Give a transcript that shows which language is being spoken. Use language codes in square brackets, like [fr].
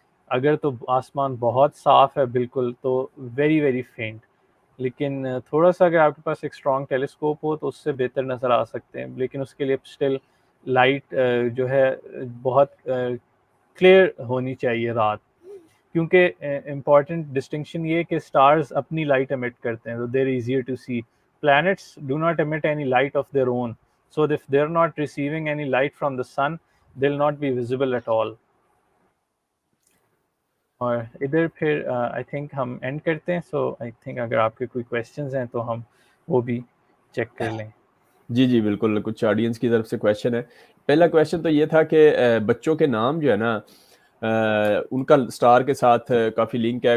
[ur] اگر تو آسمان بہت صاف ہے بالکل تو [en] very very faint, [ur] لیکن تھوڑا سا اگر آپ کے پاس ایک اسٹرانگ ٹیلیسکوپ ہو تو اس سے بہتر نظر آ سکتے ہیں. لیکن اس کے لیے اسٹل لائٹ جو ہے بہت کلیئر ہونی چاہیے رات, کیونکہ امپورٹنٹ ڈسٹنکشن یہ ہے کہ اسٹارز اپنی لائٹ emit کرتے ہیں, تو [en] They're easier to see. Plants do not emit any light of their own, so if they're not receiving any light from the sun they'll not be visible at all. [ur] اور ادھر پھر I think ہم and کرتے ہیں. [en] so I think [ur] اگر آپ کے کوئی کویشچنز ہیں تو ہم وہ بھی چیک کر لیں. جی جی بالکل, کچھ آڈینس کی طرف سے کویشچن ہے. پہلا کویشچن تو یہ تھا کہ بچوں کے نام جو ہے نا ان کا اسٹار کے ساتھ کافی لنک ہے.